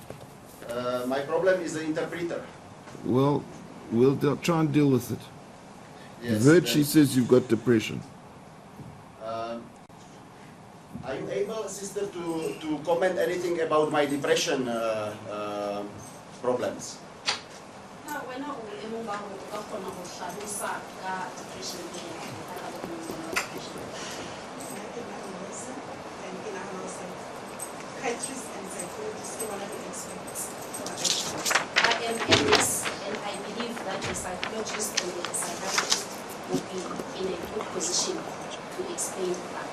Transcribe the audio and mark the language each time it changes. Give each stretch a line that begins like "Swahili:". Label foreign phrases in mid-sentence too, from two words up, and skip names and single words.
English: My problem is the interpreter. Well, we'll try and deal with it. Yes. You've heard she then, says you've got depression. Are you able, sister, to comment anything about my depression problems?
Tswana: Na wena o le mo ba go ka kgona go hlalosa ka depression e ka go bona depression.
English: Psychiatrists and psychologists, they want to be experts for addiction. Yes, and I believe that the psychologist and the psychiatrist will be in a good position to explain that.